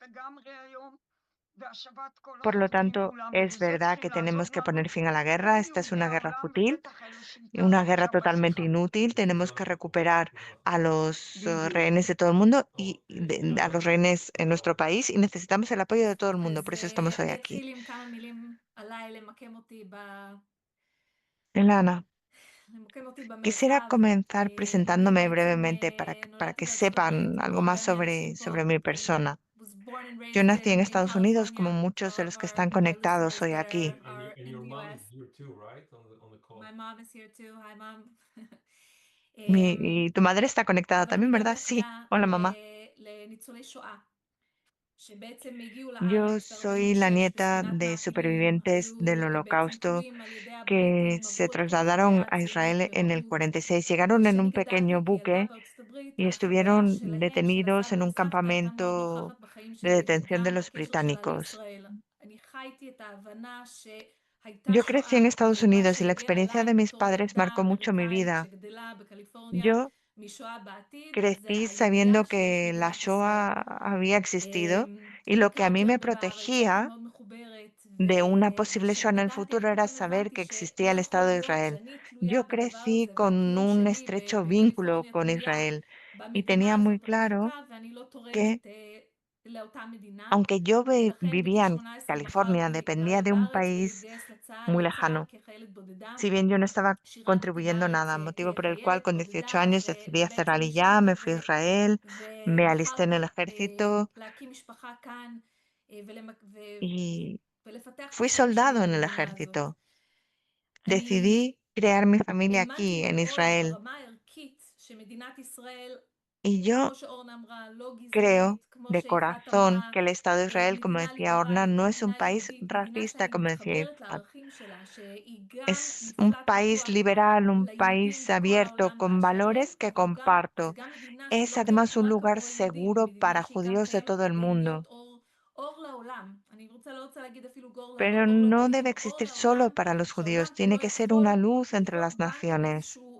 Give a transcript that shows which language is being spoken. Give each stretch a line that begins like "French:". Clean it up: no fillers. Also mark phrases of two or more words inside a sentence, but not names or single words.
Spanish: Por lo tanto, es verdad que tenemos que poner fin a la guerra. Esta es una guerra fútil, una guerra totalmente inútil. Tenemos que recuperar a los rehenes de todo el mundo y a los rehenes en nuestro país y necesitamos el apoyo de todo el mundo. Por eso estamos hoy
Hebrew: אני
Spanish: aquí.
Hebrew: אתחיל עם כמה מילים עליי למקם אותי
Spanish: Elana, quisiera
Hebrew: במרחב.
Spanish: comenzar
Hebrew: אני
Spanish: presentándome
Hebrew: בעצם
Spanish: brevemente para
Hebrew: נולדתי
Spanish: que
Hebrew: בארצות הברית
Spanish: sepan algo
Hebrew: כמו
Spanish: más
Hebrew: הרבה מהאנשים פה.
Spanish: sobre mi persona.
English: Was born and
Spanish: Yo
English: raised
Spanish: nací en
English: in
Spanish: Estados Unidos,
English: California
Spanish: como muchos de
English: for
Spanish: los que están
English: our
Spanish: conectados
English: listeners
Spanish: hoy
English: that
Spanish: aquí.
English: are and in your the mom is US. here too, right? On the call. My mom is here too. Hi, mom.
Spanish: Y tu madre está conectada
Hebrew: אבל אני
Spanish: también,
Hebrew: גם
Spanish: ¿verdad? Sí.
Hebrew: נכדה
Spanish: Hola, mamá.
Hebrew: לניצולי שואה, שבעצם הגיעו
Spanish: Yo
Hebrew: לארץ
Spanish: soy la
Hebrew: ב-46
Spanish: nieta
Hebrew: בספינת
Spanish: de
Hebrew: מעפילים,
Spanish: supervivientes del
Hebrew: היו בעצם
Spanish: Holocausto
Hebrew: תלויים על ידי
Spanish: que
Hebrew: הבריטים
Spanish: se
Hebrew: עבור את כל חיי
Spanish: trasladaron a
Hebrew: הציונות
Spanish: Israel en el
Hebrew: וראו.
Spanish: 46. Llegaron en
Hebrew: וכשאני
Spanish: un
Hebrew: גדלתי
Spanish: pequeño
Hebrew: כילדה
Spanish: buque
Hebrew: בארצות הברית,
Spanish: y
Hebrew: החוויה
Spanish: estuvieron
Hebrew: שלהם, של
Spanish: detenidos
Hebrew: הסבא
Spanish: en un
Hebrew: וסבתא, הייתה מאוד
Spanish: campamento
Hebrew: נוכחת בחיים
Spanish: de
Hebrew: שלי,
Spanish: detención de
Hebrew: וגם
Spanish: los
Hebrew: בקשר שלה
Spanish: británicos.
Hebrew: לישראל. אני חייתי את ההבנה שהייתה
Spanish: Yo crecí
Hebrew: שואה,
Spanish: en
Hebrew: אבל
Spanish: Estados
Hebrew: מה
Spanish: Unidos y la
Hebrew: שהגיע
Spanish: experiencia de
Hebrew: אליי
Spanish: mis
Hebrew: בתור
Spanish: padres
Hebrew: ילדה
Spanish: marcó mucho mi
Hebrew: אמריקאית
Spanish: vida.
Hebrew: שגדלה בקליפורניה
Spanish: Yo
Hebrew: משואה בעתיד, זה
Spanish: crecí
Hebrew: הידיעה
Spanish: sabiendo
Hebrew: שיש
Spanish: que la
Hebrew: מדינת ישראל.
Spanish: Shoah había existido y lo que a mí
Hebrew: הכרתי
Spanish: me
Hebrew: הרבה בארץ, הייתי
Spanish: protegía
Hebrew: מאוד מחוברת,
Spanish: de una posible Shoah
Hebrew: וכשאני
Spanish: en el
Hebrew: גדלתי
Spanish: futuro era
Hebrew: פתאום
Spanish: saber
Hebrew: הבנתי
Spanish: que
Hebrew: שלא
Spanish: existía el
Hebrew: יכול
Spanish: Estado de
Hebrew: להיות
Spanish: Israel.
Hebrew: שאני תלויה
Spanish: Yo
Hebrew: בדבר
Spanish: crecí
Hebrew: הזה,
Spanish: con
Hebrew: והקיום
Spanish: un
Hebrew: שלי
Spanish: estrecho vínculo
Hebrew: בקליפורניה
Spanish: con
Hebrew: תלויה
Spanish: Israel y
Hebrew: במדינה
Spanish: tenía muy
Hebrew: הזאת
Spanish: claro
Hebrew: החזקה, ואני לא
Spanish: que
Hebrew: תורמת לאותה מדינה,
Spanish: aunque yo
Hebrew: ולכן בגיל
Spanish: vivía en
Hebrew: 18
Spanish: California,
Hebrew: בחרתי
Spanish: dependía
Hebrew: לעלות
Spanish: de un
Hebrew: לארץ
Spanish: país
Hebrew: ולהתגייס
Spanish: muy
Hebrew: לצה"ל
Spanish: lejano.
Hebrew: כחיילת בודדה.
Spanish: Si bien yo no estaba
Hebrew: שירתתי
Spanish: contribuyendo
Hebrew: בארץ
Spanish: nada, motivo por el cual
Hebrew: כחיילת
Spanish: con 18
Hebrew: בודדה,
Spanish: años decidí hacer
Hebrew: ובעצם
Spanish: aliyah,
Hebrew: נשארתי
Spanish: me fui a Israel, me
Hebrew: ואחר
Spanish: alisté en el
Hebrew: כך
Spanish: ejército
Hebrew: להקים משפחה כאן
Spanish: y
Hebrew: ולפתח את
Spanish: fui
Hebrew: החיים שלי
Spanish: soldado en el
Hebrew: במדינה הזאת.
Spanish: ejército.
Hebrew: אני
Spanish: Decidí crear mi familia
Hebrew: האמנתי
Spanish: aquí en
Hebrew: מאוד
Spanish: Israel.
Hebrew: ברמה הערכית שמדינת ישראל
Spanish: Y yo creo de corazón que el Estado de Israel, como decía Orna, no es un país racista, como decía Ifat. Es un país liberal, un país abierto, con valores que comparto. Es además un lugar seguro para judíos de todo el mundo, pero no debe existir solo para los judíos, tiene que ser una luz entre las naciones.